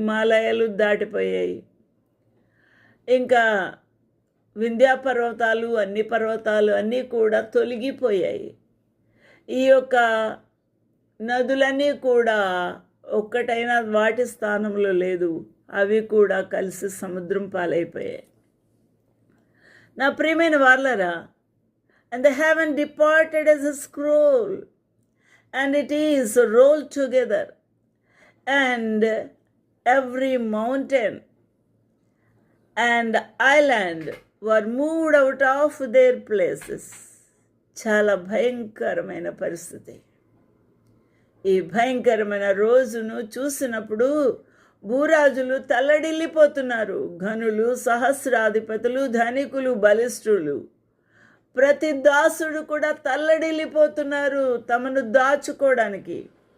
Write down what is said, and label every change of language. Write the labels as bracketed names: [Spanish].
[Telugu] హిమాలయాలు దాటిపోయాయి. ఇంకా వింధ్యా పర్వతాలు, అన్ని పర్వతాలు అన్నీ కూడా తొలగిపోయాయి. ఈ యొక్క నదులన్నీ కూడా ఒక్కటైనా వాటి స్థానంలో లేదు. అవి కూడా కలిసి సముద్రం పాలైపోయాయి. నా ప్రియమైన వార్లరా, [English] and the heaven departed as a scroll, and it is rolled together, and every mountain and island were moved out of their places. [Telugu] చాలా భయంకరమైన పరిస్థితి. ఈ భయంకరమైన రోజును చూసినప్పుడు భూరాజులు తల్లడిల్లిపోతున్నారు. ఘనులు, సహస్రాధిపతులు, ధనికులు, బలిష్ఠులు, ప్రతి దాసుడు కూడా తల్లడిల్లిపోతున్నారు తమను దాచుకోవడానికి.